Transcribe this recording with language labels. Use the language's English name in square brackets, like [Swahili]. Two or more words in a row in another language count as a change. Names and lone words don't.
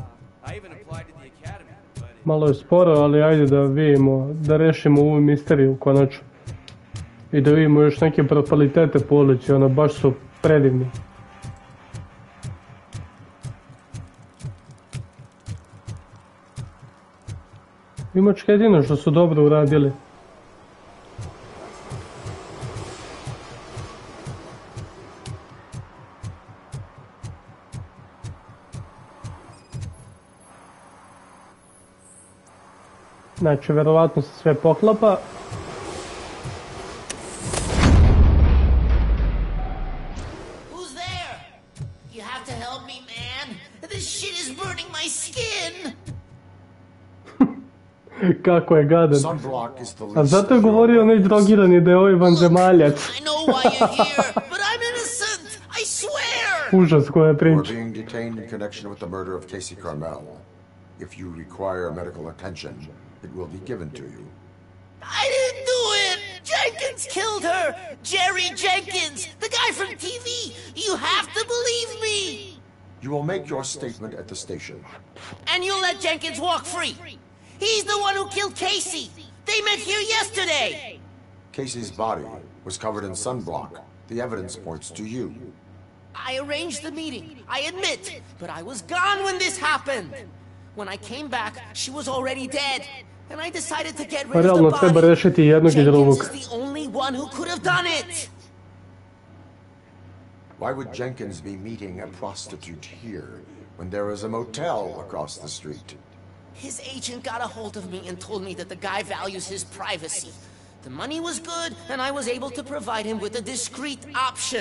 [English] I even applied to the academy, but... [Serbian] Malo je sporo, ali ajde da vidimo, da rešimo ovu misteriju konačno. I da vidimo još neke brutalitete po ulici, ono baš su predivni. Imačka jedino što su dobro uradili. Znači, verovatno se sve poklapa. [English] Who's there? You have to help me, man. This shit is burning my skin. [Serbian] Kako je gadan. A zato je govorio onaj drogirani da je ovaj vanzemaljac. [English] I know why you're here, but I'm innocent. I swear. [Serbian] Užas koja je priča. [English] You are being detained in connection with the murder of Casey Carmel. If you require medical attention, it will be given to you. I didn't do it! Jenkins killed her! Jerry Jenkins! The guy from TV! You have to believe me! You will make your statement at the station. And you'll let Jenkins walk free! He's the one who killed Casey! They met here yesterday! Casey's body was covered in sunblock. The evidence points to you. I arranged the meeting, I admit, but I was gone when this happened. When I came back, she was already dead, and I decided to get rid of the [Serbian] Realno treba [English] body. [Serbian] rešiti jednog i drugog. [English] Jenkins is the only one who could have done it. Why would Jenkins be meeting a prostitute here when there is a motel across the street? His agent got a hold of me and told me that the guy values his privacy. The money was good, and I was able to provide him with a discreet option.